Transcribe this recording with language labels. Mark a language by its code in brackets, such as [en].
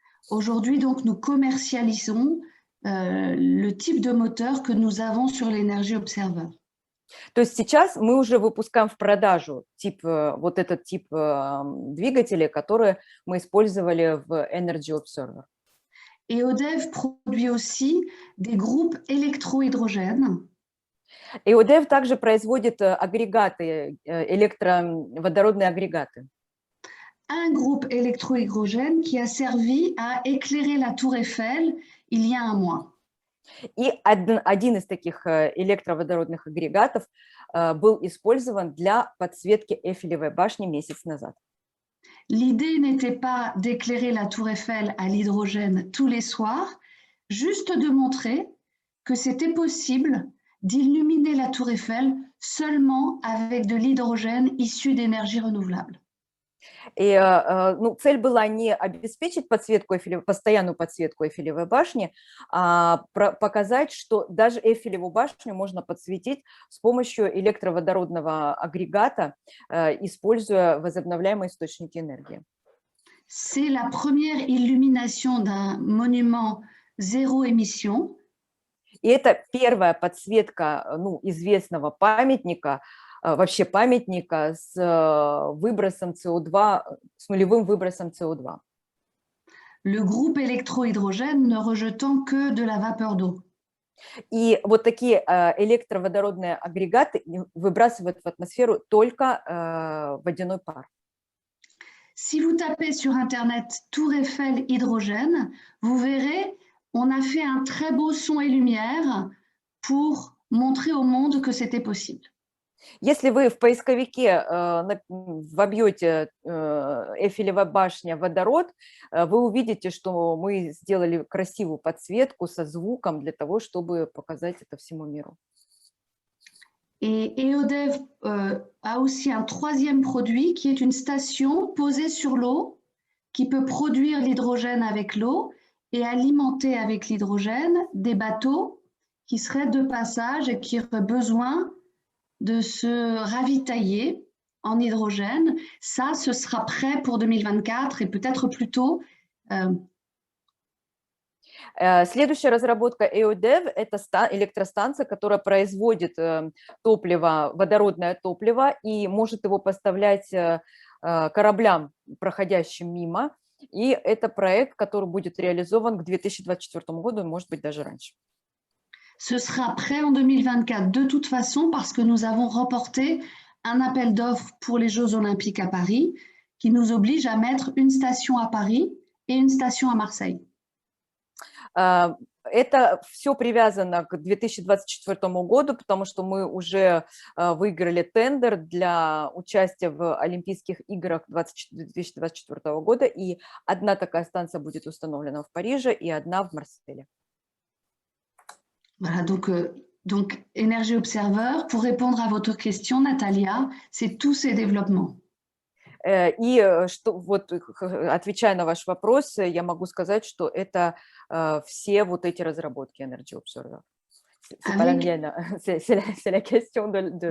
[fr] Aujourd'hui, donc, nous commercialisons le type de moteur que nous avons sur l'Energy Observer. [ru] То есть сейчас мы уже выпускаем в продажу вот этот тип двигателей, которые мы использовали в Energy Observer. [fr] EODEV produit aussi des groupes électrohydrogènes. [ru] EODEV также производит агрегаты, электроводородные агрегаты. [fr] Un groupe électrohydrogène qui a servi à éclairer la Tour Eiffel il y a 1 mois. [ru] И один из таких электроводородных агрегатов был использован для подсветки Эйфелевой башни месяц назад. [fr] L'idée n'était pas d'éclairer la Tour Eiffel à l'hydrogène tous les soirs, juste de montrer que c'était possible d'illuminer la Tour Eiffel seulement avec de l'hydrogène issu d'énergie renouvelable. [ru] И цель была не обеспечить постоянную подсветку Эйфелевой башни, а показать, что даже Эйфелеву башню можно подсветить с помощью электроводородного агрегата, используя возобновляемые источники энергии. [fr] C'est la première illumination d'un monument zéro émission. [ru] И это первая подсветка известного памятника, вообще памятника с выбросом СО2, с нулевым выбросом СО2. [fr] Le groupe électrohydrogène ne rejetant que de la vapeur d'eau. [ru] И вот такие электроводородные агрегаты выбрасывают в атмосферу только водяной пар. [fr] Si vous tapez sur Internet Tour Eiffel hydrogène, vous verrez, on a fait un très beau son et lumière pour montrer au monde que c'était possible. [ru] Если вы в поисковике вобьете Эйфелева башня водород, вы увидите, что мы сделали красивую подсветку со звуком для того, чтобы показать это всему миру. [fr] Et EODEV a aussi un troisième produit qui est une station posée sur l'eau qui peut produire l'hydrogène avec l'eau et alimenter avec l'hydrogène des bateaux qui seraient de passage et qui auraient besoin de se ravitailler en hydrogène. Ça, ce sera prêt pour 2024 et peut-être plus tôt. [ru] Следующая разработка EODEV – это электростанция, которая производит топливо, водородное топливо, и может его поставлять кораблям, проходящим мимо. И это проект, который будет реализован к 2024 году, может быть, даже раньше. [fr] Ce sera prêt en 2024 de toute façon parce que nous avons remporté un appel d'offres pour les Jeux Olympiques à Paris qui nous oblige à mettre une station à Paris et une station à Marseille. [ru] Это все привязано к 2024 году, потому что мы уже выиграли тендер для участия в Олимпийских играх 2024 года, и одна такая станция будет установлена в Париже и одна в Марселе. [fr] Voilà, donc Energy Observer, pour répondre à votre question, Natalia, c'est tous ces développements. [ru] И что, вот, отвечая на ваш вопрос, я могу сказать, что это все вот эти разработки Energy Observer. [fr] C'est pas la mienne, c'est la question de...